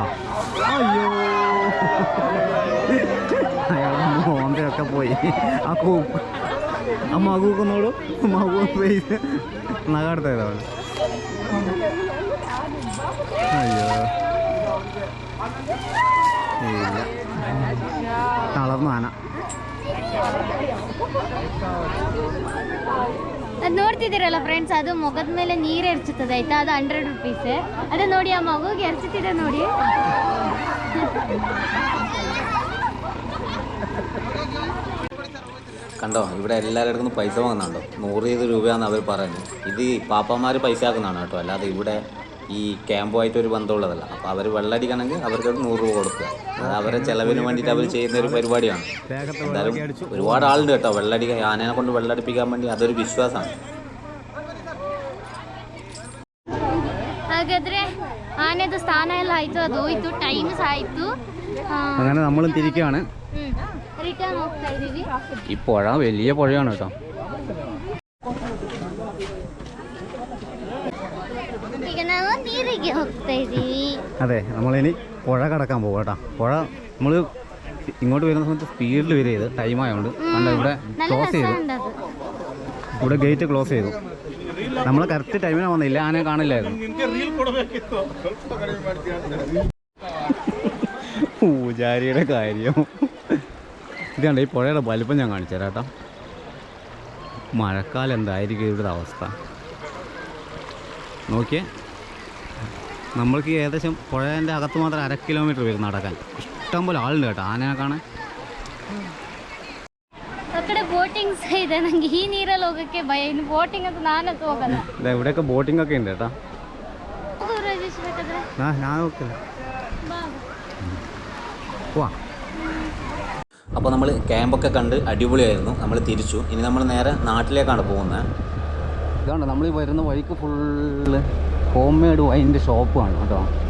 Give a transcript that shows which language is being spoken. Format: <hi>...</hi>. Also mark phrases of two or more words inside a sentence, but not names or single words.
<ml>അയ്യോ അയാളെ മോന്തയൊക്കെ പോയി. ആ മകൂക്കുന്നോളൂ, മകൂ ഫേസ് നഗടുത്തതാണ്. അയ്യോ ഇല്ല, തളർന്നു ആന.</ml> <kn>ಅದು ನೋಡ್ತಿದ್ದೀರಲ್ಲ ಫ್ರೆಂಡ್ಸ್, ಅದು ಮೊಗದ ಮೇಲೆ ನೀರು ಎರ್ಚುತ್ತದೆ ಆಯ್ತಾ. ಅದು ₹100. ಅದೇ ನೋಡಿ, ಆ ಮಗುಗೆ ಎರ್ಚುತ್ತಿದೆ ನೋಡಿ.</kn> <ml>കണ്ടോ, ഇവിടെ എല്ലാവരുടെ അടുത്തും പൈസ വാങ്ങുന്നുണ്ടോ. 100 രൂപയാണെന്ന് അവർ പറയുന്നത്. ഇത് പാപ്പന്മാർ പൈസ ആക്കുന്നതാണ് കേട്ടോ, അല്ലാതെ ഇവിടെ ഈ ക്യാമ്പുമായിട്ടൊരു ബന്ധമുള്ളതല്ല. അപ്പോൾ അവർ വെള്ളടിക്കണമെങ്കിൽ അവർക്ക് 100 രൂപ കൊടുക്കുക. അത് അവരെ ചിലവിന് വേണ്ടിയിട്ട് അവർ ചെയ്യുന്ന ഒരു പരിപാടിയാണ്. എന്തായാലും ഒരുപാട് ആളുണ്ട് കേട്ടോ വെള്ളടിക്കാൻ, ആനയെ കൊണ്ട് വെള്ളടിപ്പിക്കാൻ വേണ്ടി. അതൊരു വിശ്വാസമാണ്.</ml> <kn>ಹಾಗಾದ್ರೆ ಆನೆದು ಸ್ಥಾನ ಎಲ್ಲ ಆಯ್ತು, ಅದು ಹೋಯ್ತು, ಟೈಮ್ ಸಹ ಆಯ್ತು.</kn> <ml>അങ്ങനെ നമ്മളും തിരിക്കുകയാണ്.</ml> <kn>ರಿಟರ್ನ್ ಹೋಗ್ತಾ ಇದೀವಿ.</kn> <ml>ഈ പുഴ വലിയ പുഴയാണ് കേട്ടോ.</ml> <kn>ಈಗ ನಾವು ನೀರಿಗೆ ಹೋಗ್ತಾ ಇದೀವಿ.</kn> <ml>അതെ, നമ്മളിനി പുഴ കടക്കാൻ പോകും കേട്ടോ. പുഴ നമ്മൾ ഇങ്ങോട്ട് വരുന്ന സമയത്ത് സ്പീഡിൽ വരിക, ടൈം ആയതുകൊണ്ട്. കണ്ടോ, ഇവിടെ ക്ലോസ് ചെയ്തു, ഇവിടെ</ml> <en>gate close</en> <ml>ചെയ്തു. നമ്മൾ കറക്റ്റ് ടൈമിന് വന്നില്ല, ആനയെ കാണില്ലായിരുന്നു. പൂജാരിയുടെ കാര്യം ഇതുണ്ട്. ഈ പുഴയുടെ വലിപ്പം ഞാൻ കാണിച്ചു തരാം കേട്ടോ. മഴക്കാലം എന്തായിരിക്കും ഇവിടുത്തെ അവസ്ഥ നോക്കിയേ. നമ്മൾക്ക് ഏകദേശം പുഴേൻ്റെ അകത്ത് മാത്രം 1/2 കിലോമീറ്റർ വരും നടക്കാൻ. ഇഷ്ടംപോലെ ആളുണ്ട് കേട്ടോ ആനയെ കാണാൻ.</ml> <kn>ಬೋಟಿಂಗ್ಸ್ ಇದೆ. ನನಗೆ ಈ ನೀರಲ್ಲಿ ಹೋಗೋಕ್ಕೆ ಭಯ. ಇನ್ನು ಬೋಟಿಂಗ್ ಅಂತ ನಾನಂತೂ ಹೋಗಲ್ಲ.</kn> <ml>ഇവിടെയൊക്കെ ബോട്ടിംഗ് ഒക്കെ ഉണ്ട് കേട്ടോ. ഞാൻ നോക്കില്ല. അപ്പോൾ നമ്മൾ ക്യാമ്പൊക്കെ കണ്ട് അടിപൊളിയായിരുന്നു. നമ്മൾ തിരിച്ചു. ഇനി നമ്മൾ നേരെ നാട്ടിലേക്കാണ് പോകുന്നത്. ഇതുകൊണ്ട് നമ്മൾ ഈ വരുന്ന വഴിക്ക്</ml> <en>full home made</en> <ml>വൈൻ്റെ ഷോപ്പാണ് കേട്ടോ.</ml>